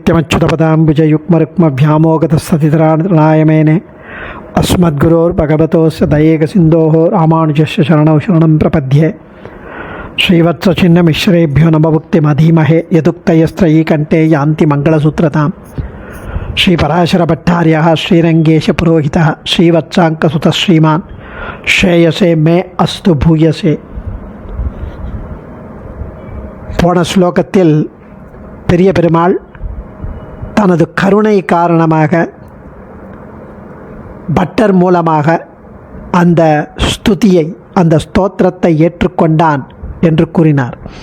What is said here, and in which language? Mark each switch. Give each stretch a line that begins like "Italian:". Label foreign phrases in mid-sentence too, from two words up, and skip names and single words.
Sanskrit: नित्यमच्युतपदाम्बुजयुग्मरुक्मव्यामोगतस्ततितराणाय अस्मद्गुरोर्भगवतोस्य दयेकसिन्धोः रामानुजस्य शरणौ शरणं प्रपद्ये श्रीवत्सचिन्नमिश्रेभ्यो नमभुक्तिमधीमहे यदुक्तयस्त्रयी कंठे यान्ति मंगलसूत्रतां श्रीपराशरभट्टार्यः श्रीरंगेशपुरोहितः श्रीवत्साङ्कसुतः श्रीमान् श्रेयसे मे अस्तु भूयसे.
Tamil: போன ஸ்லோகத்தில் பெரிய பெருமாள் தனது கருணை காரணமாக பட்டர் மூலமாக அந்த ஸ்துதியை அந்த ஸ்தோத்திரத்தை ஏற்றுக்கொண்டான் என்று கூறினார்.